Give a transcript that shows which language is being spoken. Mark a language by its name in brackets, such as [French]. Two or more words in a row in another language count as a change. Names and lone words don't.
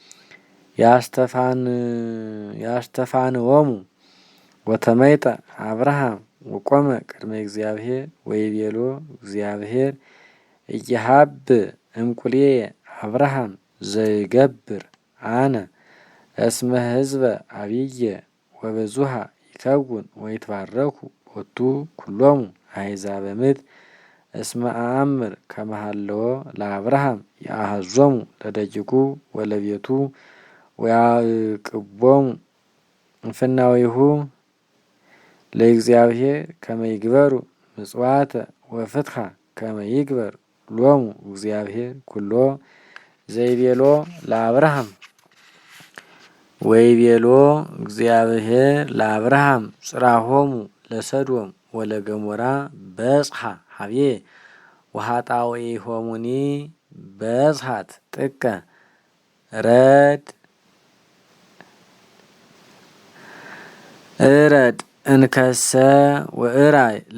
[Geez] ያስተፋንዎሙ ወተመይጠ አብርሃም ወቆመ ቅድመ እግዚአብሔር ወይቤሎ እግዚአብሔር እየሀብ እምቁልየ አብርሃም ዘይገብር አነ እስመ ህዝበ አብየ ወበዙሃ ይከውን ወይትባረኩ ቦቱ ኩሎሙ አሕዛበ ምድር እስመ አአምር ከመ ሀለወ ለአብርሃም ይአሐዞሙ ለደቂቁ ወለቤቱ ወያዕቅቦሙ እምፍናዊሁ ለእግዚአብሔር ከመ ይግበሩ ምጽዋተ ወፍትሐ ከመ ይግበር ሎሙ እግዚአብሔር ኩሎ ዘይቤሎ ለአብርሃም ወይቤሎ እግዚአብሔር ለአብርሃም ጽራሆሙ ለሰዶም ወለገሞራ በጽሐ ሀብዬ ወኃጣውኢሆሙኒ በጽሐት ጥቀ እረድ እንከሰ ወእራይ